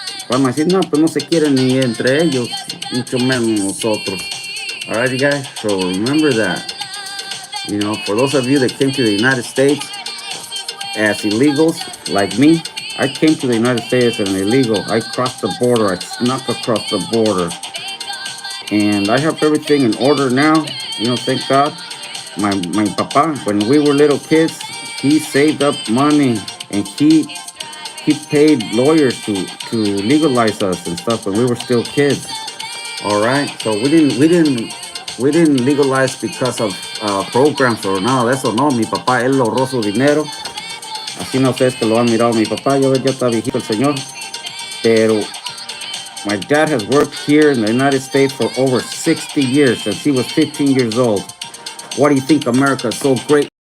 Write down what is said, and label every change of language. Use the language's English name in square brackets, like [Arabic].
[Spanish] Van a decir, no, pues no se quieren ni entre ellos, mucho menos nosotros. [English] Alright, guys, so remember that, you know, for those of you that came to the United States as illegals, like me, I came to the United States as an illegal. I crossed the border, I snuck across the border, and I have everything in order now, you know, thank God. My papa, when we were little kids, he saved up money, and he paid lawyers to legalize us and stuff when we were still kids. All right, so we didn't legalize because of programs or [Spanish] nada de eso. No, mi papá, él ahorró su dinero. Así no ustedes que lo han mirado mi papá, ya está viejito el señor. [English] Pero my dad has worked here in the United States for over 60 years since he was 15 years old. Why do you think America is so great?